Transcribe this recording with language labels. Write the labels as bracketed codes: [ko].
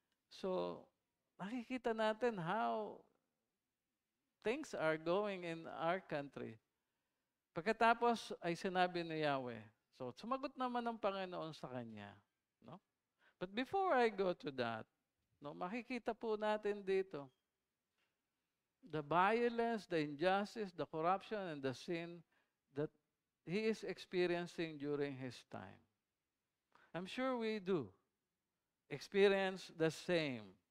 [en] So, [tl] nakikita natin [en] how things are going in our country. [tl] Pagkatapos ay sinabi ni Yahweh. So, sumagot naman ng Panginoon sa kanya. No? [en] But before I go to that, [tl] no, makikita po natin dito, [en] the violence, the injustice, the corruption, and the sin that he is experiencing during his time. I'm sure we do experience the same.